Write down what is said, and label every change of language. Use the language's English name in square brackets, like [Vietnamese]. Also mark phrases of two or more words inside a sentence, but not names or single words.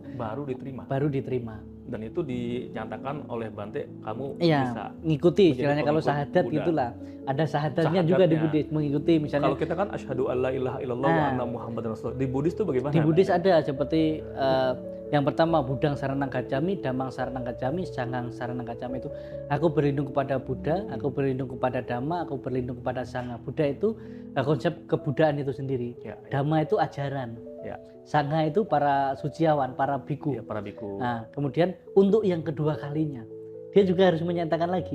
[Indonesian] baru diterima. Dan itu dinyatakan oleh Bante, kamu bisa mengikuti istilahnya kalau syahadat gitulah. Ada syahadatnya juga di Buddhis, mengikuti misalnya. Kalau kita kan [Arabic] أشهد أن لا إله إلا الله وأن محمدا رسول. [Indonesian] Di Buddhis itu bagaimana? Di Buddhis ada seperti yang pertama [Pali] Budang Saranang Gacami, Damang Saranang Gacami, Sangang Saranang Gacami [Indonesian] itu aku berlindung kepada Buddha, aku berlindung kepada Dhamma, aku berlindung kepada Sangha. Buddha itu konsep kebudayaan itu sendiri. Dhamma itu ajaran. Sangha itu para suciawan, para biku. Para biku. Nah, kemudian untuk yang kedua kalinya dia juga harus menyatakan lagi.